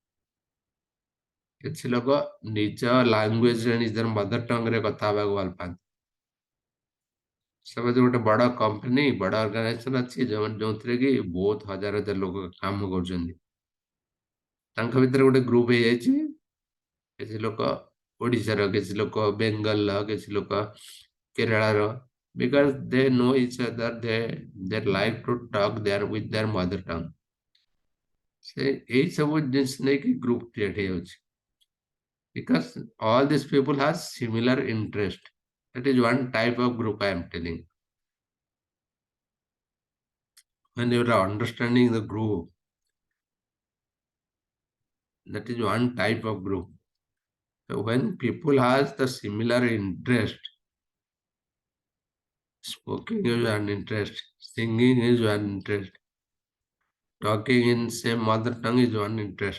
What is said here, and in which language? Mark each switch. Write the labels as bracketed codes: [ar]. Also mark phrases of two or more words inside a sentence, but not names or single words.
[or] କିଛି ଲୋକ ନିଜ ଲାଙ୍ଗୁଏଜରେ ନିଜର [en] mother tongueରେ [or] କଥା ହେବାକୁ ଭଲ ପାଆନ୍ତି ସପୋଜ ଗୋଟେ ବଡ କମ୍ପାନୀ ବଡ ଅର୍ଗାନାଇଜେସନ ଅଛି ଯୋଉଥିରେ କି ବହୁତ ହଜାର ହଜାର ଲୋକ କାମ କରୁଛନ୍ତି ତାଙ୍କ ଭିତରେ ଗୋଟେ ଗ୍ରୁପ ହେଇଯାଇଛି କିଛି ଲୋକ ଓଡ଼ିଶାର କିଛି ଲୋକ ବେଙ୍ଗଲର କିଛି ଲୋକ କେରଳାର [en] because they know each other they like to talk there with their mother tongue [or] ସେ ଏଇ ସବୁ ଜିନିଷ ନେଇକି [en] group create [or] ହେଇଯାଉଛି [en] because all these people have similar interest that is one type of group I am telling when you are understanding the group that is one type of group so when people has the similar interest smoking is one interest singing is one interest talking in same mother tongue is one interest.